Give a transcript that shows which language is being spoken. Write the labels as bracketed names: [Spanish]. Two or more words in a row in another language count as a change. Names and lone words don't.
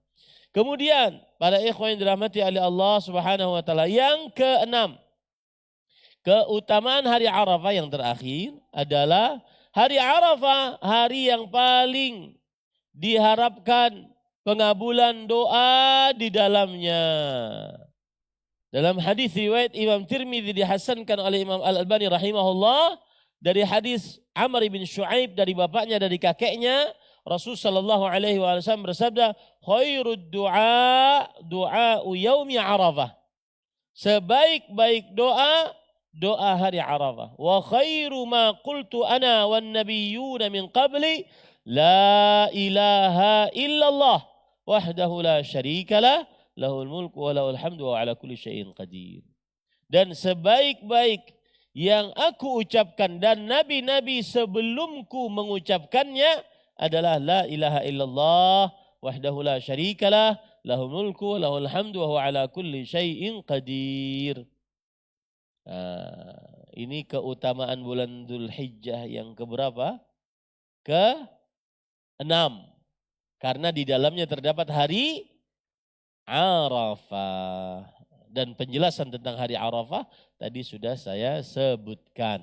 [Indonesian] Kemudian para ikhwan yang dirahmati oleh [Arabic] الله سبحانه وتعالى, [Indonesian] yang keenam, keutamaan hari Arafah yang terakhir adalah hari Arafah, hari yang paling diharapkan pengabulan doa di dalamnya. Dalam hadis riwayat Imam Tirmidzi dihasankan oleh Imam Al-Albani rahimahullah dari hadis Amr bin Shu'aib dari bapaknya dari kakeknya, Rasul [Arabic] صلى الله عليه وسلم [Indonesian] bersabda, [Arabic] "خير الدعاء دعاء يوم عرفة." [Indonesian] Sebaik-baik doa doa hari Arafah. [Arabic] وخير ما قلت أنا والنبيون من قبلي لا إله إلا الله وحده لا شريك له له الملك وله الحمد وعلى كل شيء قدير. [Indonesian] Dan sebaik-baik yang aku ucapkan dan nabi-nabi sebelumku mengucapkannya adalah [Arabic] لا إله إلا الله وحده لا شريك له له الملك وله الحمد وهو على كل شيء قدير. [Indonesian] Ini keutamaan bulan Dzulhijjah yang keberapa? Ke-6. Karena di dalamnya terdapat hari Arafah. Dan penjelasan tentang hari Arafah tadi sudah saya sebutkan.